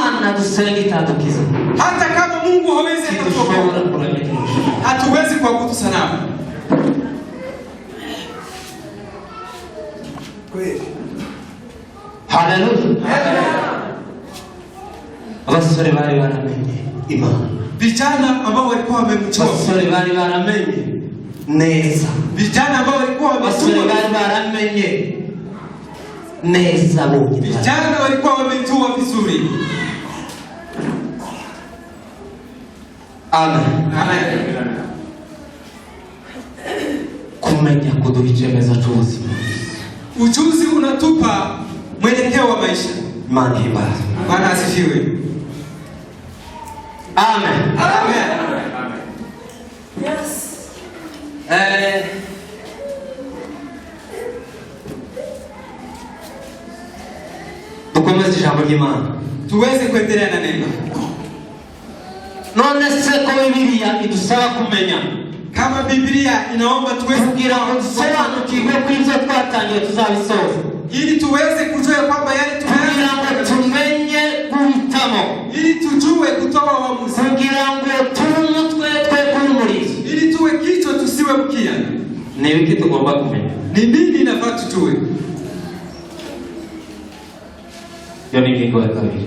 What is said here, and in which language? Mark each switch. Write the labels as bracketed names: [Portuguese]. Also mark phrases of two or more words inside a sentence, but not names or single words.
[Kinyarwanda] nadusenga itadukiza. [Swahili] Hata kama Mungu hawezi kutuokoa, hatuwezi kuabudu sanamu. Kweli. Haleluya. [Kinyarwanda] Abasore bari baramenye Imana. [Swahili] Vijana ambao walikuwa wamemchoka. [Kinyarwanda] Abasore bari baramenye neza. [Swahili] Vijana ambao walikuwa [Kinyarwanda] abasore bari baramenye neza bonye. [Swahili] Vijana walikuwa wamejua vizuri. Amen. Amen. [Kinyarwanda] Kumenya kuduha icyemezo cy'ubuzima. [Swahili] Ujuzi unatupa mwelekeo wa maisha. [Kinyarwanda] Imana ibaze. [Swahili] Bwana asifiwe. Amen. Amen. Yes. [Kinyarwanda] Tukomeze ijambo ry'Imana. [Swahili] Tuweze kuendelea na neno. [Kinyarwanda] None se ko Bibiliya idusaba kumenya. [Swahili] Kama Biblia inaomba tuweze [Kinyarwanda] kugira ngo dusobanukirwe ko ibyo twatangiye tuzabisoza. [Swahili] Ili tuweze kujua kwamba yale [Kinyarwanda] tumenye guhitamo. [Swahili] Ili tujue kutoa uamuzi. [Kinyarwanda] Kugira ngo tumutwe twe kumurizo. [Swahili] Ili tuwe kichwa tusiwe mkia. [Kinyarwanda] Ni wiki tugomba kumenya. [Swahili] Ni nini inafaa tujue? Hiyo ni kingo ya kabiri.